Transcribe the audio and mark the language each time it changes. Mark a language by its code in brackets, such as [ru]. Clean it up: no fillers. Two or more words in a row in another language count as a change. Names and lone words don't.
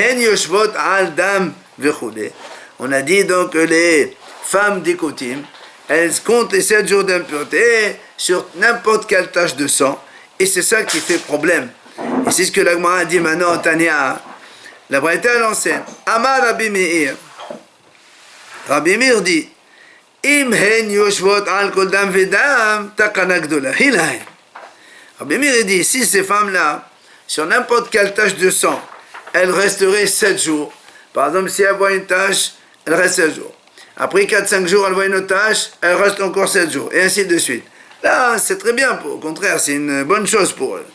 [fr] On a dit donc que les femmes des kotim, elles comptent les 7 jours d'impureté sur n'importe quelle tache de sang, et c'est ça qui fait problème. Et c'est ce que la Gemara a dit maintenant, Tania. La Braïta l'enseigne. [he] אמר רבי מאיר. Rabbi Meir dit, אם הן יושבות על כל דם ודם תקנה גדולה. [fr] Rabbi Meir dit, si ces femmes-là, sur n'importe quelle tache de sang, elles resteraient 7 jours. Par exemple, si elles voient une tache, elles restent 7 jours. Après 4-5 jours, elles voient une autre tache, elles restent encore 7 jours, et ainsi de suite. Là, c'est très bien, au contraire, c'est une bonne chose pour eux.